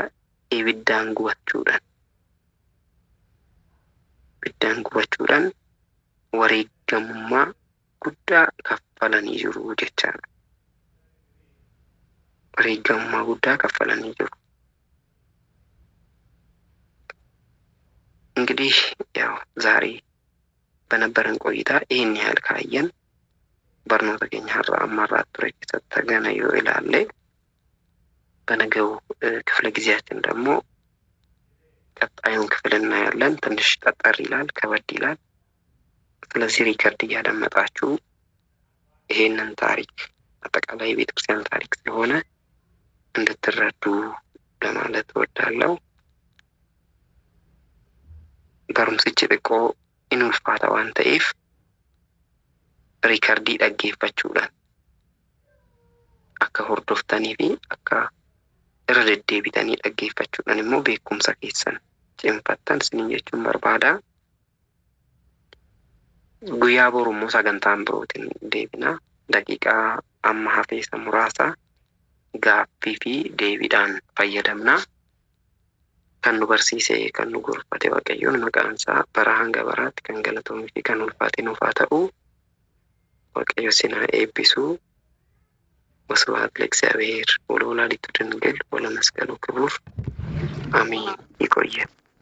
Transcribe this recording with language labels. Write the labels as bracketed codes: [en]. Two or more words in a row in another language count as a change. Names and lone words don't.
[om] Ibiddaan gubachuudhaan wareegamummaa guddaa kaffalanii jiru jechaadha. Wareegamummaa guddaa kaffalanii jiru. [am] እንግዲህ ያው ዛሬ በነበረን ቆይታ ይህን ያህል ካየን [om] barnoota keenya har'a ammarraatti ture keessatti gana yoo ilaalle [am] በነገው ክፍለ ጊዜያችን ደግሞ ቀጣዩን ክፍል እናያለን። ትንሽ ጠጠር ይላል፣ ከበድ ይላል። ስለዚህ ሪከርድ እያደመጣችሁ ይሄንን ታሪክ አጠቃላይ ቤተክርስቲያን ታሪክ ስለሆነ እንድትረዱ ለማለት እወዳለሁ። [om] barumsichi xiqqoo in ulfaata waan ta'eef riikardii dhaggeeffachuudhaan akka hordoftanii fi akka irra deddeebitanii dhaggeeffachuudhaan immoo beekumsa keessan cimfattan isiniin jechuun barbaada. Guyyaa boru immoo sagantaan birootiin deebina. Daqiiqaa amma hafeessa muraasa gaaffii fi deebiidhaan fayyadamna. Kan nu barsiise kan nu gorfate Waaqayyoon maqaan isaa bara hanga baraatti kan galatoomuu fi kan ulfaate nuuf haa ta'u. Waaqayyo isin haa eebbisu. [gez] ወስብሐት ለእግዚአብሔር ወለወላዲቱ ድንግል ወለመስቀሉ ክቡር አሜን። ይቆየን።